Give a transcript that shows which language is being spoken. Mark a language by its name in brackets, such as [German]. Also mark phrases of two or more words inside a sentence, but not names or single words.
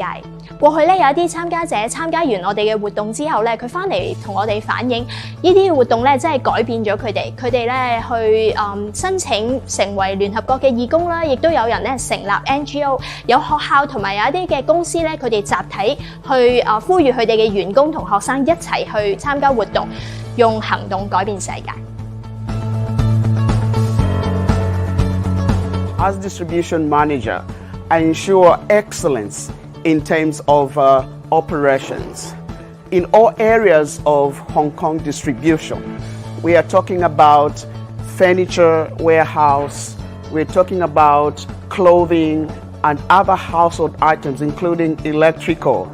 [Cantonese] 過去咧有一啲參加者參加完我哋嘅活動之後咧，佢翻嚟同我哋反映，呢啲活動咧真係改變咗佢哋。佢哋咧去申請成為聯合國嘅義工啦，亦都有人咧成立 NGO。有學校同埋有一啲嘅公司咧，佢哋集體去呼籲佢哋嘅員工同學生一齊去參加活動，用行動改變世界。 [English] As distribution manager, I ensure excellence in terms of operations in all areas of Hong Kong distribution. We are talking about furniture warehouse, we're talking about clothing, and other household items, including electrical.